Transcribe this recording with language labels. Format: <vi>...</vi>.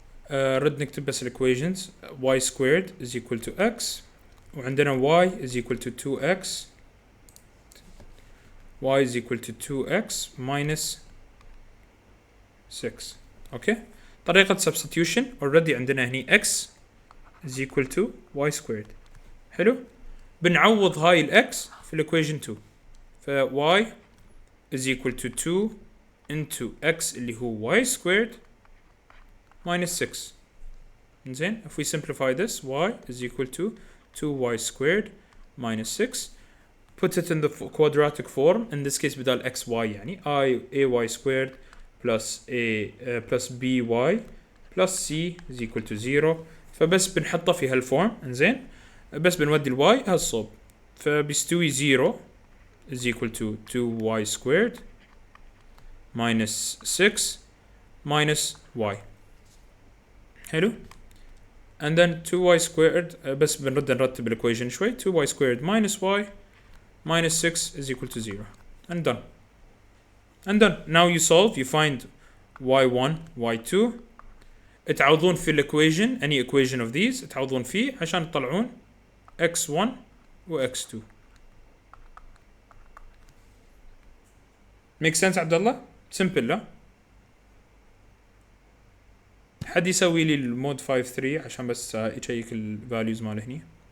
<ar>رد نكتب بس equations.</ar> <en>y squared is equal to x,</en> <ar>وعندنا</ar> <en>y is equal to 2x. y is equal to 2x minus 6. okay,</en> <ar>طريقة</ar> <en>substitution already</en> <ar>عندنا هني</ar> <en>x is equal to y squared.</en> <ar>حلو, بنعوض هاي الاكس في الايكويشن 2.</ar> <en>ف y is equal to 2 into x</en> <ar>اللي هو</ar> <en>y squared minus 6. إنزين, if we simplify this, y is equal to 2y squared minus 6. Put it in the quadratic form. In this case</en> <ar>بدال</ar> <en>xy يعني ay squared plus plus by plus c is equal to 0.</en> <ar>فبس بنحطه في هالفورم. إنزين, بس بنودي الواي هالصوب, فبيستوي</ar> <en>0 is equal to 2y squared minus 6 minus y.</en> <ar>حلو,</ar> <en>and then 2y squared,</en> <ar>بس بنرد نرتب الايكويشن شوي.</ar> <en>2y squared minus y minus 6 is equal to 0, and done. And done. Now you solve, you find y1 y2,</en> <ar>تعوضون في الايكويشن,</ar> <en>any equation of these</en> <ar>تعوضون فيه عشان تطلعون x1 و x2.</ar> <en>make sense</en> <ar>عبد الله؟ simple لا؟ حد يسوي لي المود 5.3 عشان بس يشيك الفاليوز ماله هني.</ar>